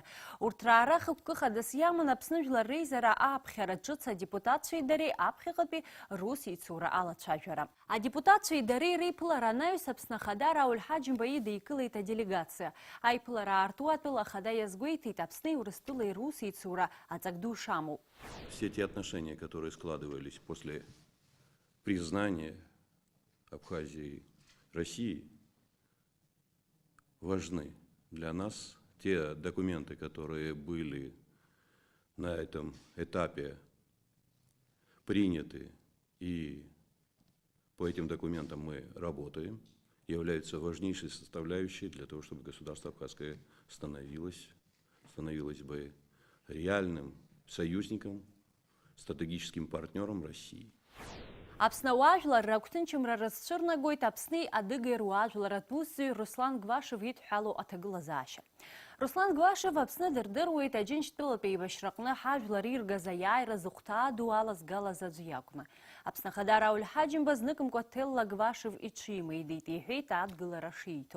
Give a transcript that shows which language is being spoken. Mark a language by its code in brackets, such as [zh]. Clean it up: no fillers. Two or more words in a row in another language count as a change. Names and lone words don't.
[ab] Урҭ раара хықәкы-хадас иаман Аԥсны жәлар реизара ааԥхьара ҿыц адепутатцәеи дареи аԥхьаҟатәи русеицура алацәажәара. Адепутатцәеи дареи реиԥылара анаҩс Аԥсны ахада Рауль Ҳаџьымба идикылеит аделегациа. Аиԥылара аарту атәыла ахада иазгәеиҭеит Аԥсни Урыстәылеи русеицура аҵак ду шамоуп. [ru] Все те отношения, которые складывались после признания Абхазии России, важны для нас. Те документы, которые были на этом этапе приняты, и по этим документам мы работаем, являются важнейшей составляющей для того, чтобы государство Абхазское становилось бы реальным союзником, стратегическим партнером России. [ab] Аԥсны ауаажәлар рагәҭынчымра рызцәырнагоит Аԥсни адыгаи руаажәларатә усзуҩ Руслан Гвашев идҳәалоу аҭагылазаашьа. Руслан Гвашев Аԥсны дырдыруеит Аџьынџьтәылатәи еибашьраҟны ҳажәлар иргаз аиааира зыхәҭаа ду алазгалаз аӡәы иакәны. Аԥсны ахада Рауль Ҳаџьымба зныкымкәа Ҭелла Гвашев иҽимеидеит, иҳәеит адгылара шииҭо.